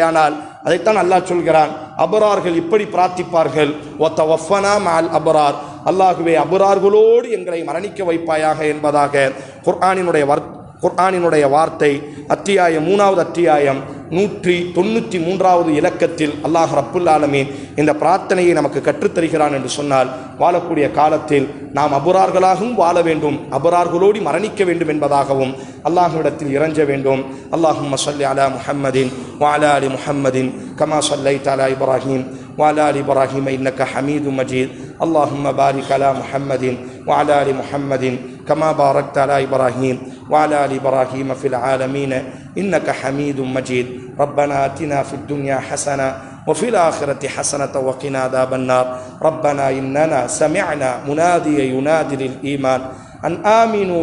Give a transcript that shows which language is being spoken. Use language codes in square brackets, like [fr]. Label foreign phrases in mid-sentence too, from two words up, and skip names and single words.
[ta] ஆனால் அதைத்தான் அல்லாஹ் சொல்கிறான், அபரார்கள் இப்படி பிரார்த்திப்பார்கள், [ar] وتوفنا مع الأبرار, [ta] அல்லாஹுவே, அபரார்களோடு எங்களை மரணிக்க வைப்பாயாக என்பதாக குர்ஆனினுடைய வார்த்தை அத்தியாயம் 3வது அத்தியாயம் 193வது இலக்கத்தில் [ar] الله رب العالمين [ta] இந்த பிரார்த்தனையை நமக்கு கற்றுத்தருகிறான் என்று சொன்னால், வாழக்கூடிய காலத்தில் நாம் அபரார்களாகவும் வாழ வேண்டும், அபரார்களோடு மரணிக்க வேண்டும் என்பதாகவும் அல்லாஹ்விடத்தில் இறைஞ்ச வேண்டும். [ar] اللهم صل على محمد و على آل محمد كما صليت على إبراهيم وعلى آل إبراهيم إنك حميد مجيد اللهم بارك على محمد وعلى آل محمد كما باركت على إبراهيم وعلى آل إبراهيم في العالمين إنك حميد مجيد ربنا آتنا في الدنيا حسنة وفي الآخرة حسنة وقنا عذاب النار ربنا إننا سمعنا مناديا ينادي للإيمان أن آمنوا